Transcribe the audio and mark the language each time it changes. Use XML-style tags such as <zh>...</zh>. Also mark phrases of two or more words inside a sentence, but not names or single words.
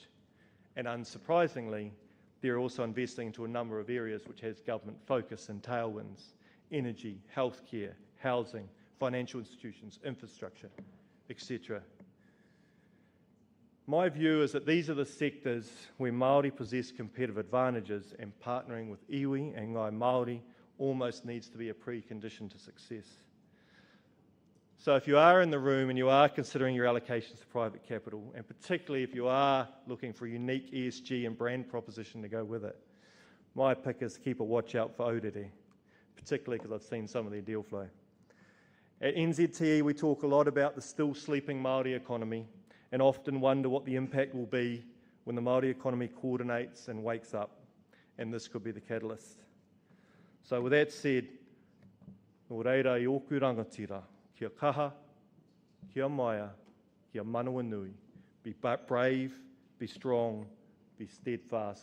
<en>And unsurprisingly, they're also investing into a number of areas which has government focus and tailwinds: energy, healthcare, housing, financial institutions, infrastructure, etc. My view is that these are the sectors where Māori possess competitive advantages, and partnering with iwi and</en> <mi>ngai Māori</mi> <en>almost needs to be a precondition to success. So if you are in the room and you are considering your allocations to private capital, and particularly if you are looking for a unique ESG and brand proposition to go with it, my pick is keep a watch out for Orakei, particularly because I've seen some of their deal flow. At NZTE, we talk a lot about the still sleeping Māori economy, and often wonder what the impact will be when the Māori economy coordinates and wakes up, and this could be the catalyst. So with that said,</en> <mi>nō reira I oku rangatira, kia kaha, kia maia, kia manawa nui.</mi> <en>Be brave, be strong, be steadfast.</en>